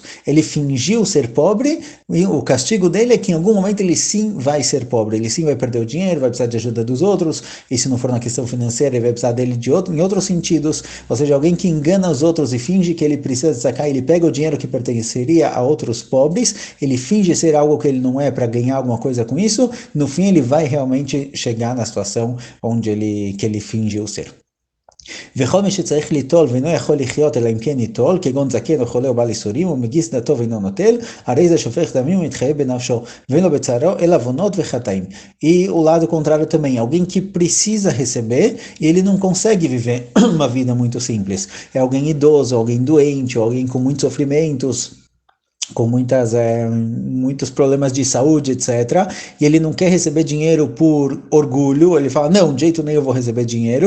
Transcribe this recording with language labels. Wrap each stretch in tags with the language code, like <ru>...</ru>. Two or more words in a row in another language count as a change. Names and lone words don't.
<pt>Ele fingiu ser pobre, e o castigo dele é que em algum momento ele sim vai ser pobre, ele sim vai perder o dinheiro, vai precisar de ajuda dos outros, e se não for na questão financeira, ele vai precisar dele em outros sentidos, ou seja, alguém que engana os outros e finge que ele precisa sacar, ele pega o dinheiro que pertenceria a outros pobres, ele finge ser algo que ele não é para ganhar alguma coisa com isso, no fim ele vai realmente chegar na situação que ele fingiu ser.</pt> <he>וכל מי שצריך ליטול ואינו יכול לחיות אלא אם כן ייטול, כגון זקן או חולה או בעל ייסורים, ומגיס דתו ואינו נוטל, הרי זה שופך דמים ומתחייב בנפשו, ואין לו בצערו אלא עוונות וחטאים.</he> <pt>E o lado contrário também, alguém que precisa receber e ele não consegue viver uma vida muito simples. É alguém idoso, alguém doente, alguém com muitos sofrimentos, com muitos problemas de saúde, etc. E ele não quer receber dinheiro por orgulho, ele fala, não, de jeito nenhum eu vou receber dinheiro.</pt>